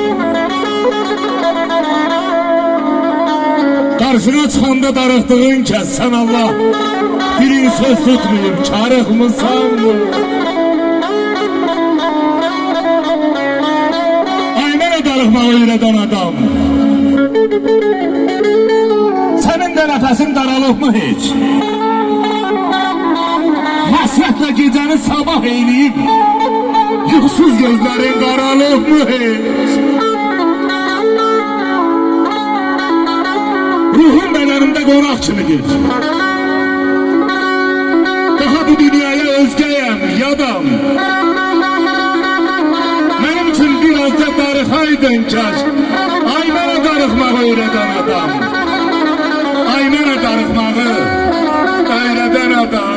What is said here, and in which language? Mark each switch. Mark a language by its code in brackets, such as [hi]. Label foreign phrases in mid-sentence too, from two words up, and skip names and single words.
[az] Karşına çıxanda darıxdığın kəs sən Allah dilin söz tutmayıb karıxmısan mı? Ay mənə darıxmağı öyrədən adam. [tr] Senin de nefesin daralıb mı hiç? Hasretle geceni sabah eyleyip yuxusuz gözlerin qaralıb mı hiç? [az] Ruhum bedenimde qonaq kimidir. Daha bu dünyaya özgəyəm, yadam. Mənim üçün biraz da darıxaydın kaş. Ay mənə darıxmağı öyrədən adam. Ay mənə darıxmağı öyrədən adam.